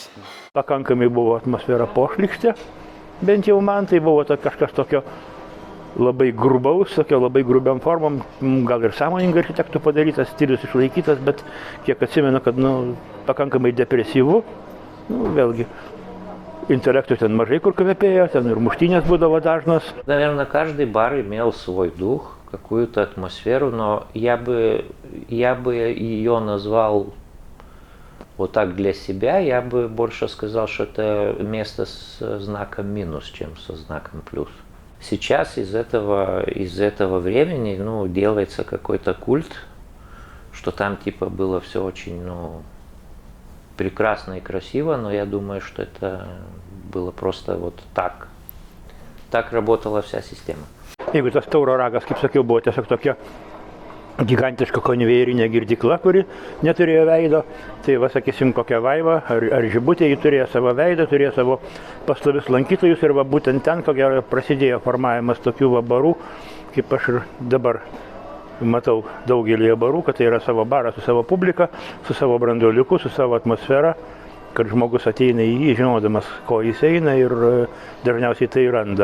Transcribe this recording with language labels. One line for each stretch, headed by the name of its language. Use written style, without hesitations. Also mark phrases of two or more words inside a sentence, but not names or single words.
Lithuanian: Pakankamai buvo atmosfera pošlykštė, bent jau man tai buvo kažkas tokio labai grubaus, tokio labai grubiam formom, gal ir sąmoningai architektų padarytas, stilius išlaikytas, bet kiek atsimenu, kad pakankamai depresyvu, vėlgi. Интеллекту ten mažai kur kvepėjo, ten ir muštynės būdavo dažnos.
Russian: Наверное, каждый бар имел свой дух, какую-то атмосферу, но я бы ее назвал вот так для себя, я бы больше сказал, что это место с знаком минус, чем со знаком плюс. Сейчас из этого времени, делается какой-то культ, что там типа было все очень, прекрасно и красиво, но я думаю, что это было просто вот так. Так работала вся система.
Lithuanian: Jeigu tas Tauro ragas, kaip sakiau, buvo tiesiog tokia gigantiška konvejerinė girdykla, kuri neturėjo veido, tai sakysim, kokia Vaiva ar Žibutė, ji turėjo savo veidą, turėjo savo pastovius lankytojus ir būtent ten, ko gero, prasidėjo formavimas tokių barų, kaip aš ir dabar matau daugelį barų, kad tai yra savo baras su savo publika, su savo branduoliuku, su savo atmosfera, kad žmogus ateina į jį, žinodamas, ko jis eina ir dažniausiai tai randa.